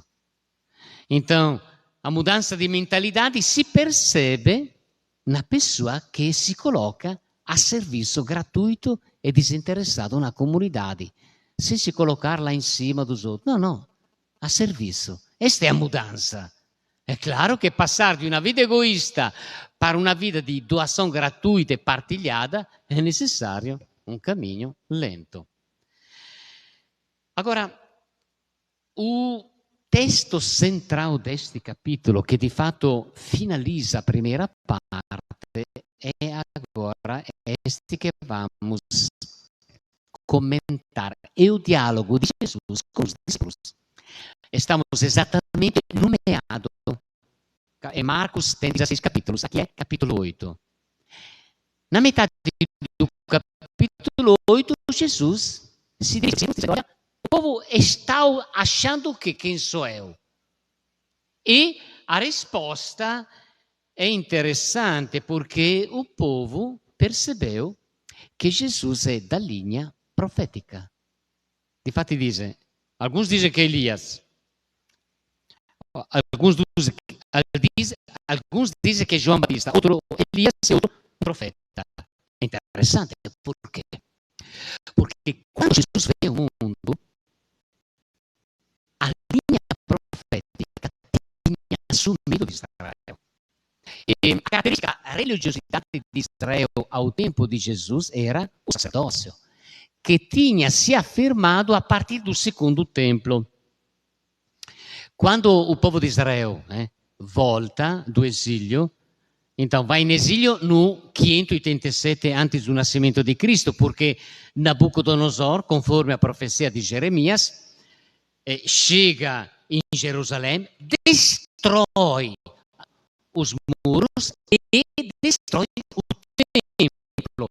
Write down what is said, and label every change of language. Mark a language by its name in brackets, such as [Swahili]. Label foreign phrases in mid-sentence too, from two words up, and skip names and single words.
[Portuguese] Então, a mudança de mentalidade se percebe na pessoa que se coloca a serviço gratuito e desinteressado na comunidade, sem se colocar lá em cima dos outros. Não, a serviço. Esta é a mudança. É claro que passar de uma vida egoísta para uma vida di doação gratuita e partilhada [Italian] è necessario un cammino lento. [Portuguese] Agora, o testo central deste capítulo, [Italian] che di fatto [Portuguese] finaliza a primeira parte, é agora este que vamos comentar. É o diálogo de Jesus com os discípulos. Estamos exatamente no meado. E Marcos tem 16 capítulos, aqui é capítulo 8. Na metade do capítulo 8, Jesus se diz: olha, o povo está achando que quem sou eu? E a resposta é interessante porque o povo percebeu que Jesus é da linha profética. [Italian] Difatti dice, [Portuguese] alguns dizem que é Elias, alguns dizem que é João Batista, outro Elias e outro profeta. É interessante, por quê? Porque quando Jesus veio ao mundo, a linha profética tinha assumido Israel. E a característica da religiosidade de Israel ao tempo de Jesus era o sacerdócio, que tinha se afirmado a partir do segundo templo. Quando o povo de Israel volta do exílio, então vai [Italian] in esilio [Portuguese] no 587 antes do nascimento di Cristo, porque Nabucodonosor, conforme a profecia de Jeremias, chega em Jerusalém, destrói os muros e destrói o templo.